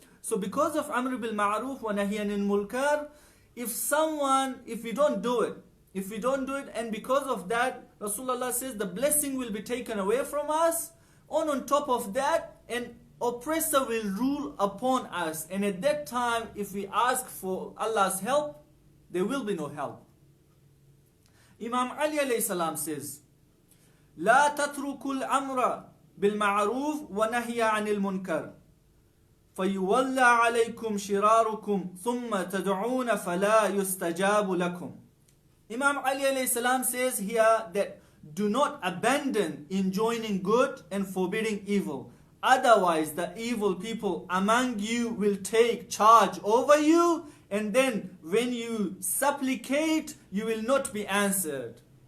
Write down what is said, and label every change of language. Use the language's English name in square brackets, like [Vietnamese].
[English] So because of Amr bil Ma'ruf wa Nahy anil Munkar, if we don't do it, and because of that, Rasulullah says the blessing will be taken away from us, and on top of that, an oppressor will rule upon us. And at that time, if we ask for Allah's help, there will be no help. Imam Ali alayhi salam says, [Arabic] لا تتركوا الأمر بالمعروف ونهي عن المنكر فيولى عليكم شراركم ثم تدعون فلا يستجاب لكم. [English] Imam Ali alayhi salam says here that do not abandon enjoining good and forbidding evil. Otherwise, the evil people among you will take charge over you, and then when you supplicate, you will not be answered.